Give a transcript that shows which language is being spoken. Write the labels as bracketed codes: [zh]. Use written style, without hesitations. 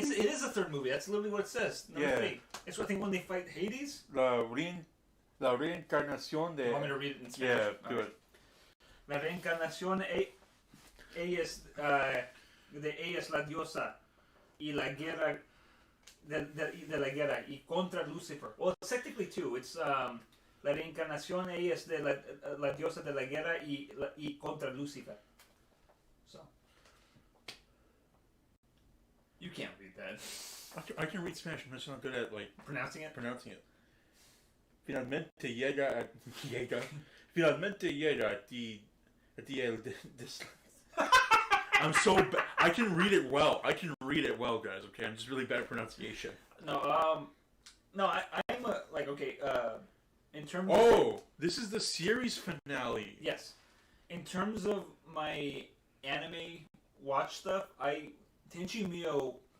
[en] It is the third movie, that's literally what it says. Number 3. It's what I think when they fight Hades. [es] La reencarnación de... [en] You want me to read it in Spanish? Yeah, do it. [es] La reencarnación ella es la diosa y la guerra de la guerra y contra Lucifer. [en] Well, it's technically 2. It's [es] la reencarnación ella es de la diosa de la guerra y contra Lucifer. [en] So you can't read that. I can read Spanish. I'm just not good at Pronouncing it. [es] Finalmente llega. Finalmente llega a ti el [en] I'm so bad. I can read it well. I can read it well, guys. Okay, I'm just really bad at pronunciation. No, I'm like okay. In terms. Oh, this is the series finale. Yes. In terms of my anime watch stuff, Tenchi Muyo.